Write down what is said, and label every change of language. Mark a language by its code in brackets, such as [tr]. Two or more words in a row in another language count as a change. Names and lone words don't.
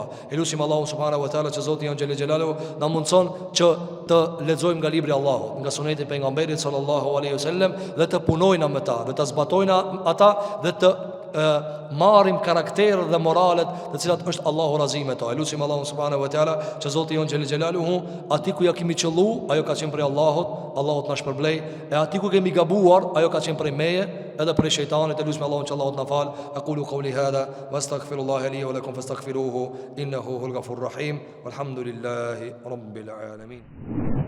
[sq] Elusim Allahun [ar] سبحانه وتعالى [sq] që Zoti [ar] جل جلاله [sq] na mundson që të lexojmë nga libri i Allahut, nga suneti i pejgamberit [ar] صلى الله عليه وسلم [sq] dhe të punojna me ta, dhe të zbatojna ata dhe të marrim karakterët dhe moralet të cilat është Allahu razi me to. Elusim Allahun [ar] سبحانه وتعالى [sq] që Zoti jon [ar] جل جلاله [sq] aty ku ja kemi qellu, ajo ka qenë prej Allahut na shpërblej, e aty ku kemi gabuar, ajo ka qenë prej meje edhe prej shejtanit. Elusim Allahun që Allahu na fal. [ar] أقول قولي هذا وأستغفر الله لي ولكم فاستغفروه إنه هو الغفور الرحيم. والحمد لله رب العالمين.